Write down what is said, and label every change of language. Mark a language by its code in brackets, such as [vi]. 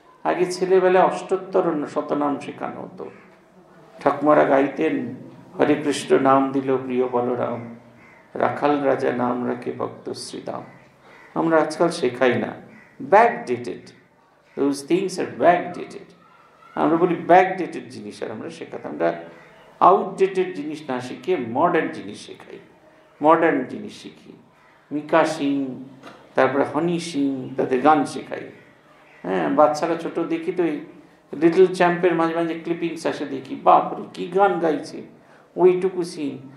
[bn] আগে ছেলেবেলায় অষ্টোত্তর শতনাম শেখানো হতো। ঠাকুমারা গাইতেন হরে কৃষ্ণ নাম দিল প্রিয় বলরাম, রাখাল রাজা নাম রাখে ভক্ত শ্রীরাম। আমরা আজকাল শেখাই না। Backdated, [en] those things are backdated। [bn] আমরা বলি ব্যাকডেটেড জিনিস আর আমরা শেখাতাম। আমরা আউটডেটেড জিনিস না শিখিয়ে মডার্ন জিনিস শেখাই, মডার্ন জিনিস শিখি। মিকা সিং, তারপরে হনি সিং, তাদের গান শেখাই। হ্যাঁ, বাচ্চারা ছোট দেখি তো এই লিটল চ্যাম্পের মাঝে মাঝে ক্লিপিংস আসে, দেখি বাপরে কি গান গাইছে, ওইটুকু সিং